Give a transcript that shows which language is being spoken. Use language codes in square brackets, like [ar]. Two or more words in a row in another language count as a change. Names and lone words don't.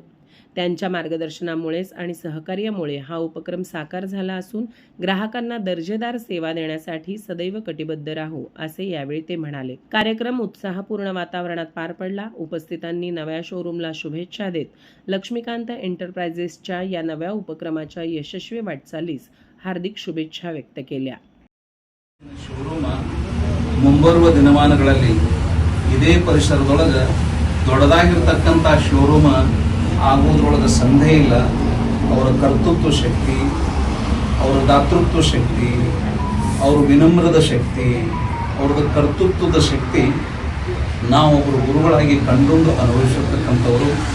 [mr] त्यांच्या मार्गदर्शनामुळेच आणि सहकार्यामुळे हा उपक्रम साकार झाला असून ग्राहकांना दर्जेदार सेवा देण्यासाठी सदैव कटिबद्ध राहू, असे यावेळी ते म्हणाले। कार्यक्रम उत्साहपूर्ण वातावरणात पार पडला। उपस्थितांनी नव्या शोरूमला शुभेच्छा देत लक्ष्मीकांत एंटरप्राइजेसच्या या नव्या उपक्रमाच्या यशस्वी वाटचालीस हार्दिक शुभेच्छा व्यक्त केल्या। [kn] ಶೋರೂಮ್ ಮುಂಬರುವ ದಿನಮಾನಗಳಲ್ಲಿ ಇದೇ ಪರಿಸರದೊಳಗೆ ದೊಡ್ಡದಾಗಿರತಕ್ಕಂತ ಶೋರೂಮ್ ಆಗೋದ್ರೊಳಗೆ ಸಂದೇಹ ಇಲ್ಲ। ಅವರ ಕರ್ತೃತ್ವ ಶಕ್ತಿ, ಅವರ ದಾತೃತ್ವ ಶಕ್ತಿ, ಅವರ ವಿನಮ್ರದ ಶಕ್ತಿ, ಅವರ ಕರ್ತೃತ್ವದ ಶಕ್ತಿ ನಾವು ಒಬ್ಬರು ಗುರುಗಳಾಗಿ ಕಂಡುಕೊಂಡು ಅನುಭವಿಸಿರ್ತಕ್ಕಂಥವರು।